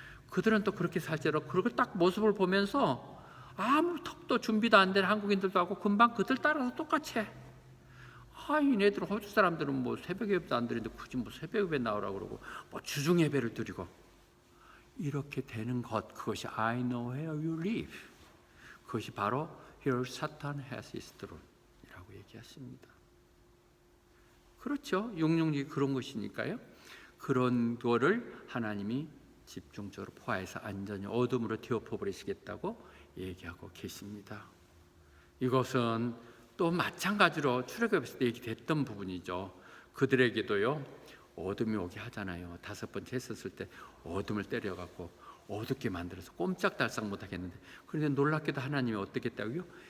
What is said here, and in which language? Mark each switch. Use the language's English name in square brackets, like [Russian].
[Korean] 그들은 또 그렇게 살지라 그걸 딱 모습을 보면서 아무 턱도 준비도 안 된 한국인들도 하고 금방 그들 따라서 똑같이 해. 이네들은 호주 사람들은 뭐 새벽 예배도 안 드리는데 굳이 뭐 새벽 예배 나오라고 그러고 뭐 주중 예배를 드리고 이렇게 되는 것, 그것이 [English] I know where you live. [Korean] 그것이 바로 [English] Here Satan has his throne [Korean] 이라고 얘기하십니다. 그렇죠. 666이 그런 것이니까요. 그런 거를 하나님이 집중적으로 포화해서 완전히 어둠으로 뒤엎어버리시겠다고 얘기하고 계십니다. 이것은 또 마찬가지로 출애굽에서 얘기됐던 부분이죠. 그들에게도요 어둠이 오게 하잖아요. 다섯 번째 했었을 때 어둠을 때려갖고 어둡게 만들어서 꼼짝달싹 못하겠는데, 그런데 놀랍게도 하나님이 어떻게 했다고요?